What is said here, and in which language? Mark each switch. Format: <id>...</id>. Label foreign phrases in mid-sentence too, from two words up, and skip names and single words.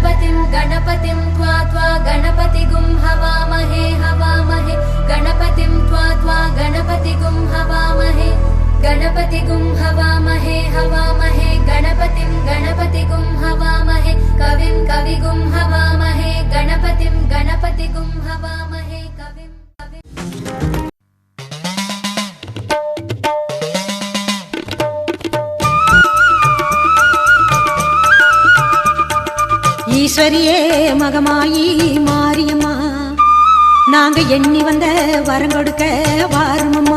<sa>गणपतिं त्वा त्वा गणपतिगुं हवामहे हवामहे गणपतिं त्वा त्वा गणपतिगुं हवामहे गणपतिगुं हवामहे हवामहे गणपतिं गणपतिगुं हवामहे कविं कविगुं हवामहे गणपतिं गणपतिगुं हवामहे कविं</sa> <ta>ஈஸ்வரியே மகமாயி மாரியம்மா நாங்க எண்ணி வந்த வரம் கொடுக்க வாருமம்மா.</ta>